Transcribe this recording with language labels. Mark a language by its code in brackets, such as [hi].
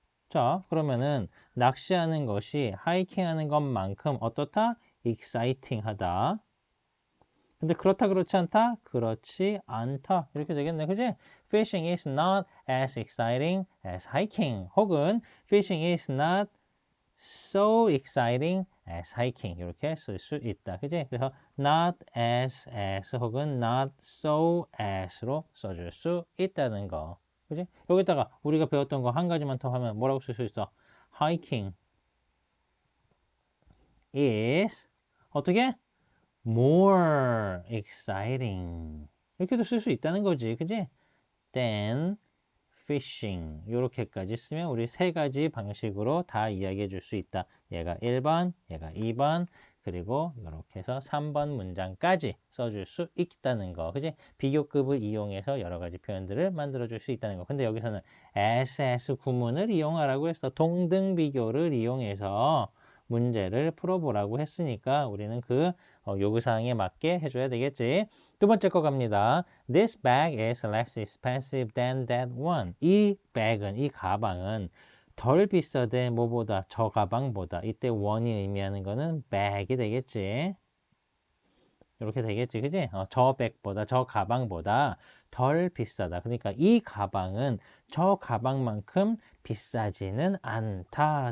[ko] 자, 그러면은 낚시하는 것이 하이킹하는 것만큼 어떻다? exciting 하다. 근데 그렇다 그렇지 않다? 그렇지 않다. 이렇게 되겠네. 그지? [en] Fishing is not as exciting as hiking. [ko] 혹은 [en] Fishing is not so exciting as hiking. [ko] 이렇게 쓸 수 있다. 그지? 그래서 not as 혹은 not so as로 써줄 수 있다는 거. 그지? 여기다가 우리가 배웠던 거 한 가지만 더 하면 뭐라고 쓸 수 있어? [en] Hiking is [ko] 어떻게? [en] More exciting. [ko] 이렇게도 쓸 수 있다는 거지. 그지? [en] than fishing. [ko] 이렇게까지 쓰면 우리 세 가지 방식으로 다 이야기해 줄 수 있다. 얘가 1번, 얘가 2번, 그리고 이렇게 해서 3번 문장까지 써줄 수 있다는 거. 그지? 비교급을 이용해서 여러 가지 표현들을 만들어 줄 수 있다는 거. 근데 여기서는 as 구문을 이용하라고 해서 동등 비교를 이용해서 문제를 풀어보라고 했으니까 우리는 그 요구사항에 맞게 해줘야 되겠지. 두 번째 거 갑니다. [en] This bag is less expensive than that one. [ko] 이 bag은, 이 가방은 덜 비싸대 뭐보다, 저 가방보다. 이때 one이 의미하는 거는 bag이 되겠지. 이렇게 되겠지, 그지? 저 백보다, 저 가방보다 덜 비싸다. 그러니까 이 가방은 저 가방만큼 비싸지는 않다.